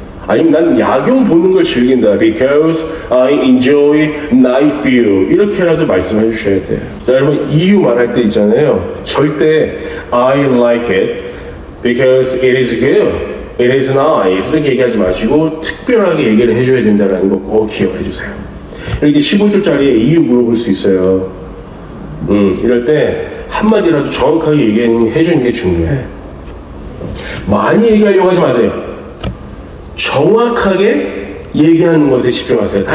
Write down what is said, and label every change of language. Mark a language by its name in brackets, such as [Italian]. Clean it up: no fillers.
[Korean] 아니면 난 야경 보는 걸 즐긴다. [English] Because I enjoy night view. [Korean] 이렇게라도 말씀해 주셔야 돼요. 자, 여러분 이유 말할 때 있잖아요. [English] 절대 I like it because it is good. It is nice. [Korean] 이렇게 얘기하지 마시고 특별하게 얘기를 해줘야 된다는 거 꼭 기억해 주세요. 이렇게 15초짜리 이유 물어볼 수 있어요. 이럴 때 한마디라도 정확하게 얘기해 주는 게 중요해. 많이 얘기하려고 하지 마세요. 정확하게 얘기하는 것에 집중하세요.